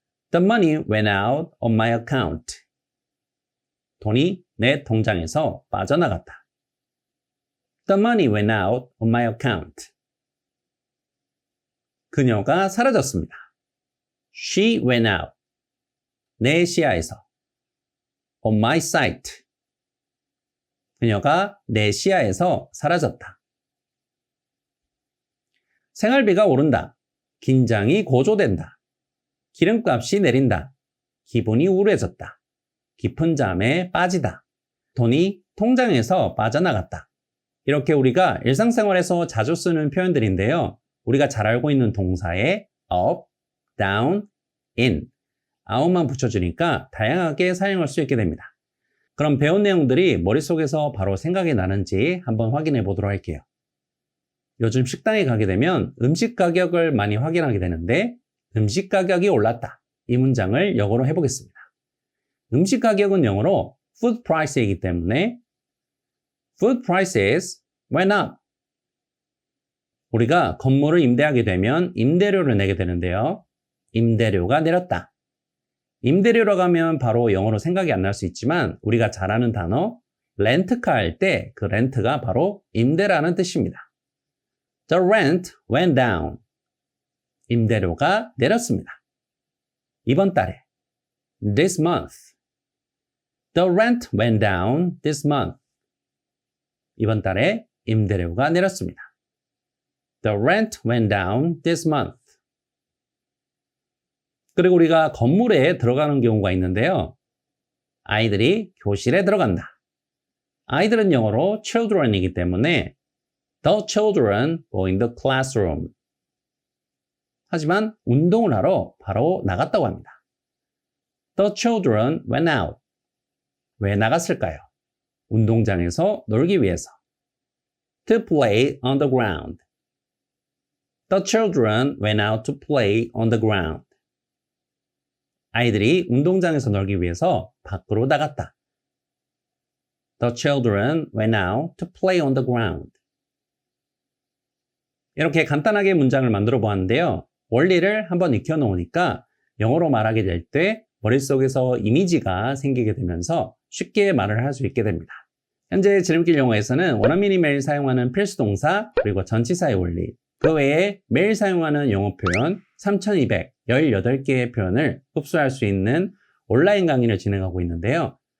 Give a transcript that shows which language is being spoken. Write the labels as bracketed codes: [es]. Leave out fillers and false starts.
[en] The money went out on my account. [ko] 돈이 내 통장에서 빠져나갔다. [en] The money went out on my account. [ko] 그녀가 사라졌습니다. [en] She went out. [ko] 내 시야에서. [en] On my sight. [ko] 그녀가 내 시야에서 사라졌다. 생활비가 오른다. 긴장이 고조된다. 기름값이 내린다. 기분이 우울해졌다. 깊은 잠에 빠지다. 돈이 통장에서 빠져나갔다. 이렇게 우리가 일상생활에서 자주 쓰는 표현들인데요. 우리가 잘 알고 있는 동사에 up, down, in, out만 붙여주니까 다양하게 사용할 수 있게 됩니다. 그럼 배운 내용들이 머릿속에서 바로 생각이 나는지 한번 확인해 보도록 할게요. 요즘 식당에 가게 되면 음식 가격을 많이 확인하게 되는데 음식 가격이 올랐다. 이 문장을 영어로 해보겠습니다. 음식 가격은 영어로 food price이기 때문에 [en] food prices went up. [ko] 우리가 건물을 임대하게 되면 임대료를 내게 되는데요. 임대료가 내렸다. 임대료라고 하면 바로 영어로 생각이 안 날 수 있지만 우리가 잘 아는 단어 렌트카 할 때 그 렌트가 바로 임대라는 뜻입니다. [en] The rent went down. [ko] 임대료가 내렸습니다. 이번 달에 [en] this month. The rent went down this month. [ko] 이번 달에 임대료가 내렸습니다. [en] The rent went down this month. [ko] 그리고 우리가 건물에 들어가는 경우가 있는데요. 아이들이 교실에 들어간다. 아이들은 영어로 children이기 때문에 [en] the children go in the classroom. [ko] 하지만 운동을 하러 바로 나갔다고 합니다. [en] The children went out. [ko] 왜 나갔을까요? 운동장에서 놀기 위해서. [en] To play on the ground. The children went out to play on the ground. [ko] 아이들이 운동장에서 놀기 위해서 밖으로 나갔다. [en] The children went out to play on the ground. [ko] 이렇게 간단하게 문장을 만들어 보았는데요. 원리를 한번 익혀 놓으니까 영어로 말하게 될 때 머릿속에서 이미지가 생기게 되면서 쉽게 말을 할 수 있게 됩니다. 현재 지름길 영어에서는 원어민이 매일 사용하는 필수 동사 그리고 전치사의 원리, 그 외에 매일 사용하는 영어 표현 3218개의 표현을 흡수할 수 있는 온라인 강의를 진행하고 있는데요.